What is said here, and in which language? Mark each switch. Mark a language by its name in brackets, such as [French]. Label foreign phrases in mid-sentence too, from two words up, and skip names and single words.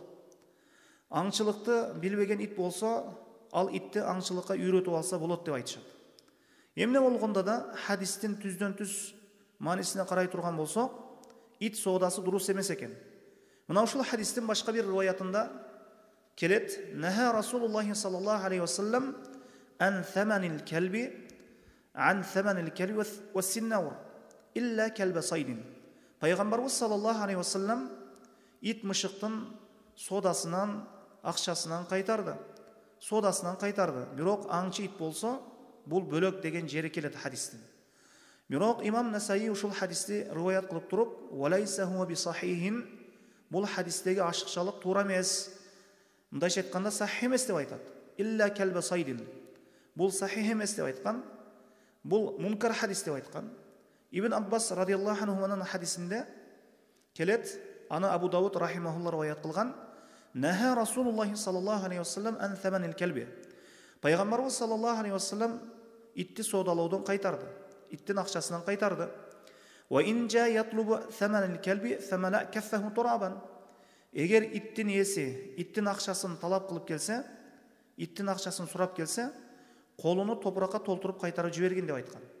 [Kyrgyz] Аңчылыкты билбеген ит болсо, ал итти аңчылыкка үйрөтүп алса болот деп айтышат. Эмне болгондо да хадистин түздөн түз маанисине карай турган болсок, ит соодасы дурус эмес экен. Мына ушул хадистин башка бир риваятында келет: [Arabic] "نهى رسول الله صلى الله عليه وسلم عن ثمن الكلب والسنور إلا كلب صيد." [Kyrgyz] Пайгамбарыбыз [Arabic] صلى الله عليه وسلم [Kyrgyz] ит мышыктын соодасынан, акчасынан кайтарды. Бирок аңчы ит болсо, бул бөлөк деген жери келет хадистин. Бирок имам Насаи ушул хадисти риваят кылып туруп, [Arabic] "وليس هو بصحيح", [Kyrgyz] бул хадистеги ашыкчалык туура эмес. Мындайча айтканда сахих эмес деп айтат. [Arabic] "إلا كلب صيد", [Kyrgyz] бул сахих эмес деп айткан. Бул мункар хадис деп айткан. Ибн Аббас [Arabic] رضي الله عنه [Kyrgyz] хадисинде келет, аны Абу Дауд рахимахуллах риваят кылган: [Arabic] "نهى رسول الله صلى الله عليه وسلم عن ثمن الكلب". [Kyrgyz] Пайгамбарыбыз [Arabic] صلى الله عليه وسلم [Kyrgyz] итти соодалоодон кайтарды, иттин акчасынан кайтарды. [Arabic] "وإن جاء يطلب ثمن الكلب فاملأ كفه ترابا". [Kyrgyz] Эгер иттин ээси иттин акчасын талап кылып келсе, иттин акчасын сурап келсе, колуну топуракка толтуруп кайтарып жибергин деп айткан.